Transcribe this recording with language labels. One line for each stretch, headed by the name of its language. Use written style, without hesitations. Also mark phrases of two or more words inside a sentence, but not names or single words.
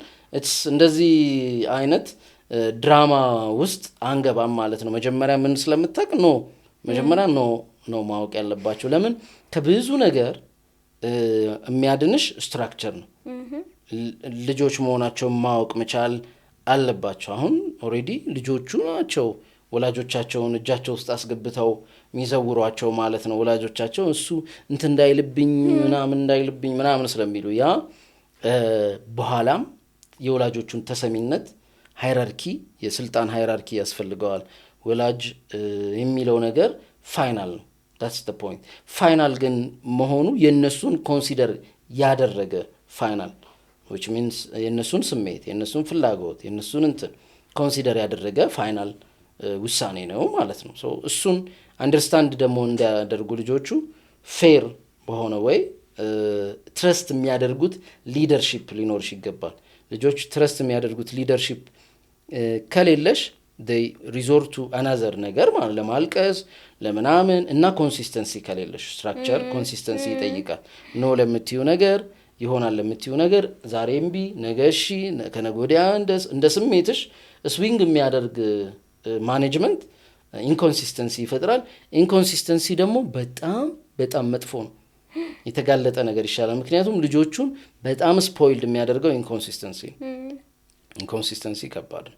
Amharic: እንደዚህ አይነት ድራማ ውስጥ አንገባም ማለት ነው። መጀመሪያ ምን ስለምታውቅ መጀመሪያ ነው ማወቅ ያለባቸው። ለምን ከብዙ ነገር የሚያድንሽ ስትራክቸር ነው። ልጆች መሆናቸውን ማወቅ መቻል አለባቸው። አሁን ኦልሬዲ ልጆቹ ናቸው ወላጆቻቸውን እጃቸው ውስጥ አስገብተው የሚዘውሯቸው ማለት ነው። ወላጆቻቸው እሱ እንትን እንዳይልብኝ ምናምን ስለሚሉ ያ በኋላም የወላጆቹን ተሰሚነት ሃይራርኪ፣ የስልጣን ሃይራርኪ ያስፈልገዋል። ወላጅ የሚለው ነገር ፋይናል ነው።
English: that's the point።
Amharic: ፋይናል ግን መሆኑ የነሱን ኮንሲደር ያደረገ ፋይናል which means የነሱን ስሜት፣ የነሱን ፍላጎት፣ የነሱን እንትን ኮንሲደር ያደረገ ፋይናል ውሳኔ ነው ማለት ነው። እሱን አንደርስታንድ ደግሞ እንዲያደርጉ ልጆቹ ፌር በሆነ ወይ ትረስት የሚያደርጉት ሊደርሺፕ ሊኖርሽ ይገባል። ልጆች ትረስት የሚያደርጉት ሊደርሺፕ ከሌለሽ
English: they resort to another
Amharic: ነገር ማለት ለማልቀስ ለምናምን እና ኮንሲስተንሲ ከሌለሽ ስትራክቸር ኮንሲስተንሲ ይጠይቃል። ኖ ለምትዩ ነገር ይሆናል ለምትዩ ነገር ዛሬ እምቢ ነገ እሺ ከነገ ወዲያ እንደ ስሜትሽ ስዊንግ የሚያደርግ
English: management inconsistency
Amharic: ይፈጥራል። ኢንኮንሲስተንሲ ደግሞ በጣም በጣም መጥፎ ነው። የተጋለጠ ነገር ይሻላል። ምክንያቱም ልጆቹን በጣም ስፖይልድ የሚያደርገው ኢንኮንሲስተንሲ ከባድ ነው።